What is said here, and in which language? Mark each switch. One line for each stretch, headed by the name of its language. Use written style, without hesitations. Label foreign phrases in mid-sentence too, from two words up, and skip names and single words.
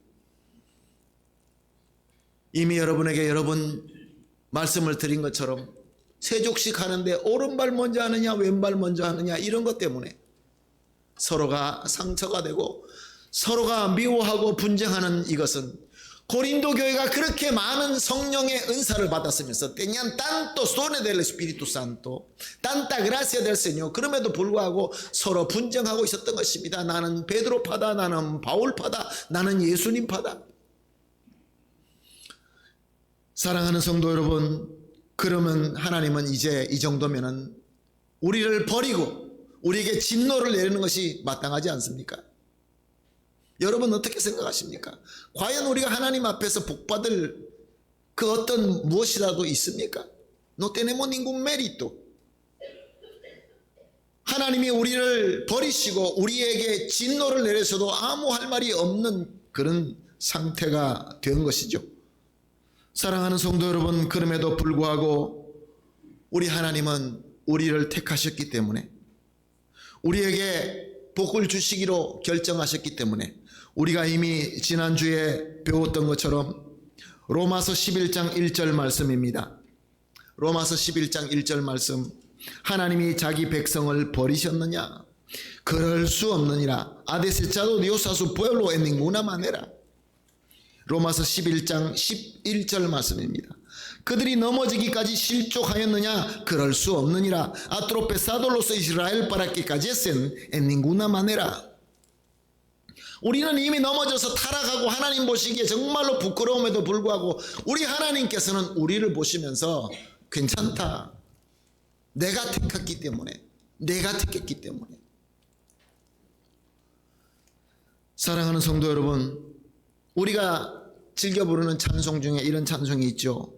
Korean: 이미 여러분에게 여러분 말씀을 드린 것처럼 세족식 하는데 오른발 먼저 하느냐 왼발 먼저 하느냐 이런 것 때문에 서로가 상처가 되고 서로가 미워하고 분쟁하는 이것은 고린도 교회가 그렇게 많은 성령의 은사를 받았으면서
Spanish: tenían tantos dones del Espíritu Santo, tanta gracia del Señor.
Korean: 그럼에도 불구하고 서로 분쟁하고 있었던 것입니다. 나는 베드로 파다, 나는 바울 파다, 나는 예수님 파다. 사랑하는 성도 여러분, 그러면 하나님은 이제 이 정도면은 우리를 버리고 우리에게 진노를 내리는 것이 마땅하지 않습니까? 여러분 어떻게 생각하십니까? 과연 우리가 하나님 앞에서 복받을 그 어떤 무엇이라도 있습니까?
Spanish: No tenemos ningún mérito.
Korean: 하나님이 우리를 버리시고 우리에게 진노를 내려서도 아무 할 말이 없는 그런 상태가 된 것이죠. 사랑하는 성도 여러분, 그럼에도 불구하고 우리 하나님은 우리를 택하셨기 때문에 우리에게 복을 주시기로 결정하셨기 때문에 우리가 이미 지난주에 배웠던 것처럼 로마서 11장 1절 말씀입니다. 로마서 11장 1절 말씀, 하나님이 자기 백성을 버리셨느냐? 그럴 수 없느니라.
Spanish: Ha desechado Dios a su pueblo en ninguna manera.
Korean: 로마서 11장 11절 말씀입니다. 그들이 넘어지기까지 실족하였느냐? 그럴 수 없느니라.
Spanish: Ha tropezado los Israel para que cayesen en ninguna manera.
Korean: 우리는 이미 넘어져서 타락하고 하나님 보시기에 정말로 부끄러움에도 불구하고 우리 하나님께서는 우리를 보시면서 괜찮다. 내가 택했기 때문에, 내가 택했기 때문에. 사랑하는 성도 여러분, 우리가 즐겨 부르는 찬송 중에 이런 찬송이 있죠.